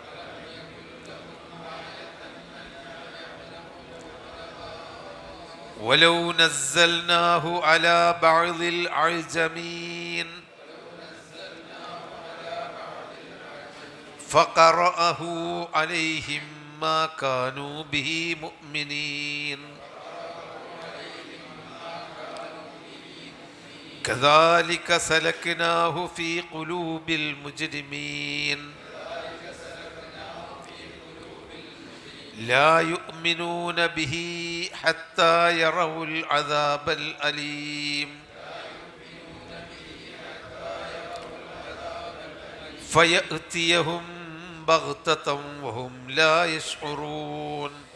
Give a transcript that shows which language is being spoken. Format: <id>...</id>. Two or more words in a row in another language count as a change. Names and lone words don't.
<ar>ولو نزلناه على بعض الأعجمين فقرأه عليهم ما كانوا به مؤمنين. كذلك سلكناه في قلوب المجرمين لا يؤمنون به حتى يروا العذاب الأليم فيأتيهم بغتة وهم لا يشعرون</ar>